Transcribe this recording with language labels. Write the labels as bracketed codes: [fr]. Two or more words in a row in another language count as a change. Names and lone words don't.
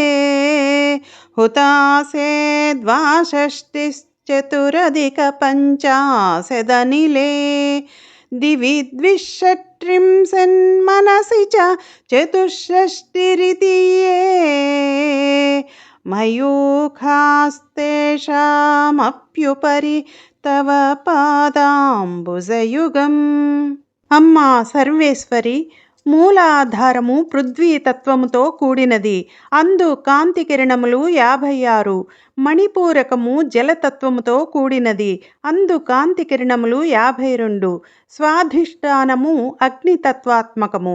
[sa] हुतासे द्वाषष्टिश्चतुरधिकपञ्चाशदनिले दिवि द्विषट्त्रिंशन्मनसि च चतुष्षष्टिरिति ये मयूखास्तेषामप्युपरि तव పాదాంబుజయుగం. [te] అమ్మా సర్వేశ్వరి, మూలాధారము పృథ్వీ తత్వముతో కూడినది. అందు కాంతి కిరణములు 56. మణిపూరకము జలతత్వముతో కూడినది. అందు కాంతి కిరణములు 52. స్వాధిష్టానము అగ్నితత్వాత్మకము.